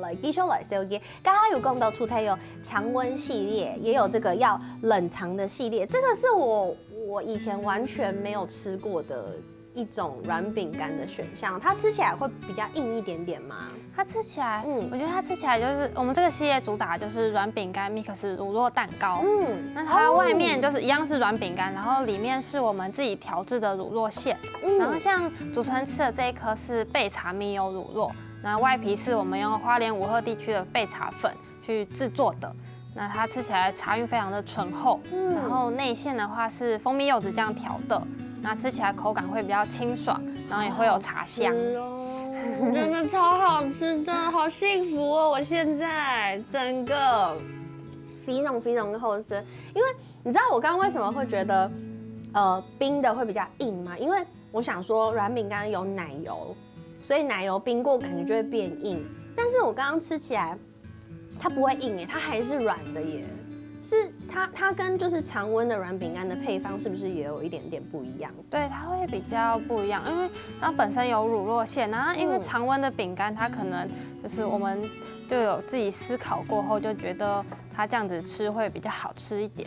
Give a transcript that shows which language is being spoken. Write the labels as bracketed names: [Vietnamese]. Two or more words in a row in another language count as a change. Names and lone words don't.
[Chinese] 來繼續來收嘅，剛剛有講到出台有常溫系列，也有這個要冷藏的系列，這個是我以前完全沒有吃過的一種軟餅乾的選項。它吃起來會比較硬一點點嗎？它吃起來，我覺得它吃起來就是我們這個系列主打就是軟餅乾 mix 乳酪蛋糕。那它外面就是一樣是軟餅乾，然後裡面是我們自己調製的乳酪餡。然後像主持人吃的這一顆是焙茶蜜油乳酪，那外皮是我們用花蓮武鶴地區的焙茶粉去製作的。那它吃起來茶韻非常的醇厚，然後內餡的話是蜂蜜柚子醬調的，那吃起來口感會比較清爽，然後也會有茶香。真的超好吃的，好幸福哦！我現在整個非常非常的好吃，因為你知道我剛剛為什麼會覺得冰的會比較硬嗎？因為我想說軟餅乾有奶油，所以奶油冰過感覺就會變硬，但是我剛剛吃起來。它不會硬耶，它還是軟的耶。是它跟就是常溫的軟餅乾的配方是不是也有一點點不一樣？對，它會比較不一樣，因為它本身有乳酪餡，然後因為常溫的餅乾它可能就是我們就有自己思考過後就覺得它這樣子吃會比較好吃一點。